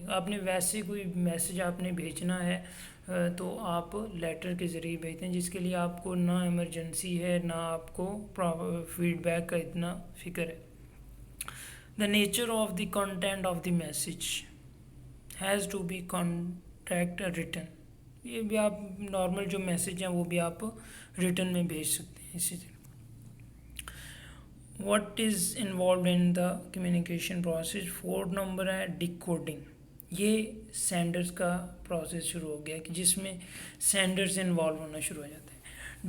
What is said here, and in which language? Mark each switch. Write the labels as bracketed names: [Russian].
[Urdu] آپ نے ویسے کوئی میسیج آپ نے بھیجنا ہے تو آپ لیٹر کے ذریعے بھیجتے ہیں، جس کے لیے آپ کو نہ ایمرجنسی ہے، نہ آپ کو فیڈ بیک کا اتنا فکر ہے. [English] The nature of the content of the message has to be contact written. [Urdu] یہ بھی آپ نارمل جو میسیج ہیں وہ بھی آپ ریٹن میں بھیج سکتے ہیں. اسی طرح [English] What is involved in the communication process. [Urdu] 4 number ہے ڈیکوڈنگ. یہ سینڈرز کا پروسیس شروع ہو گیا کہ جس میں سینڈرز انوالو ہونا شروع ہو جاتے ہیں.